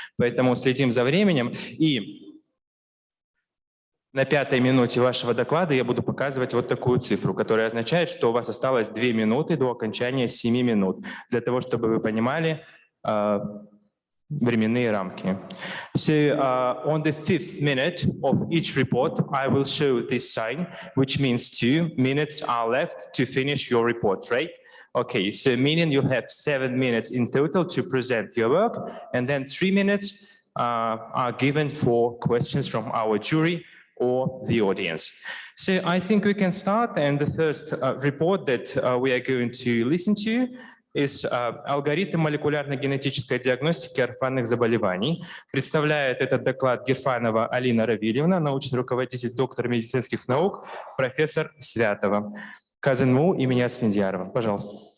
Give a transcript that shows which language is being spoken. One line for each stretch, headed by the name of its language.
Russian: Поэтому следим за временем. И на 5-й минуте вашего доклада я буду показывать вот такую цифру, которая означает, что у вас осталось 2 минуты до окончания 7 минут, для того, чтобы вы понимали временные рамки.
English: So on the 5th minute of each report, I will show this sign, which means 2 minutes are left to finish your report, right? Okay, so meaning you have 7 minutes in total to present your work, and then 3 minutes are given for questions from our jury or the audience. So I think we can start, and the first report that we are going to listen to is
Russian: алгоритм молекулярно-генетической диагностики орфанных заболеваний. Представляет этот доклад Герфанова Алина Равильевна, научный руководитель, доктор медицинских наук, профессор Святова. КЗНМУ имени Асфендиярова. Пожалуйста.